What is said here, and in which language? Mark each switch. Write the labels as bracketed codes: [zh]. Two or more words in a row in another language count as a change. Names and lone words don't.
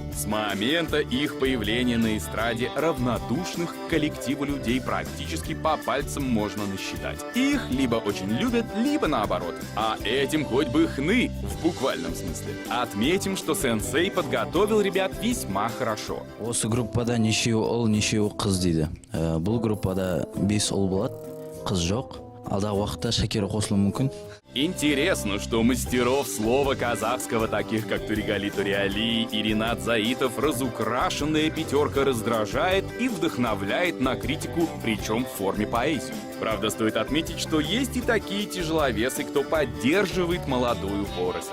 [ru] С момента их появления на эстраде равнодушных к коллективу людей практически по пальцам можно насчитать. Их либо очень любят, либо наоборот. А этим хоть бы хны в буквальном смысле. Отметим, что сенсей подготовил ребят весьма хорошо. [kk] Осы группада нешеу ұл, нешеу қыз дейді. Бұл группада 5 ұл болады, қыз жоқ. Алдағы уақытта Шакира қосылуы мүмкін. [ru] Интересно, что мастеров слова казахского, таких как Туригали Туриали и Ринат Заитов, разукрашенная пятерка раздражает и вдохновляет на критику, причем в форме поэзии. Правда, стоит отметить, что есть и такие тяжеловесы, кто поддерживает молодую поросль.